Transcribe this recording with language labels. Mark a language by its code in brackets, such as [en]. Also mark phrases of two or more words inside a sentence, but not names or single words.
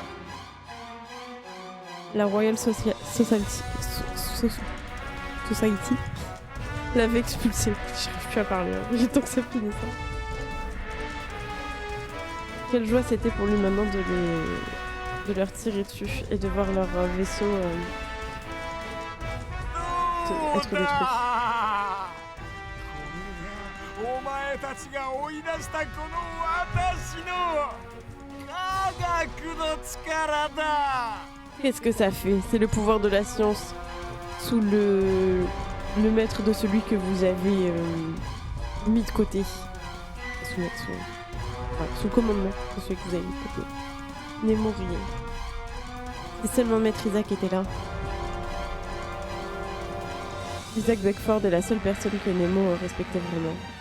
[fr] La Royal Society l'avait expulsé. J'arrive plus à parler, hein. J'ai tant que ça finisse. Quelle joie c'était pour lui maintenant de leur tirer dessus et de voir leur vaisseau être détruit. [ja] お前たちが追い出したこの私の科学の力だ。 [fr] Qu'est-ce que ça fait? C'est le pouvoir de la science sous le maître de celui que vous avez mis de côté. Sous le commandement de celui que vous avez mis de côté. Nemo riait. Si seulement Maître Isaac était là. Isaac Beckford est la seule personne que Nemo respectait vraiment.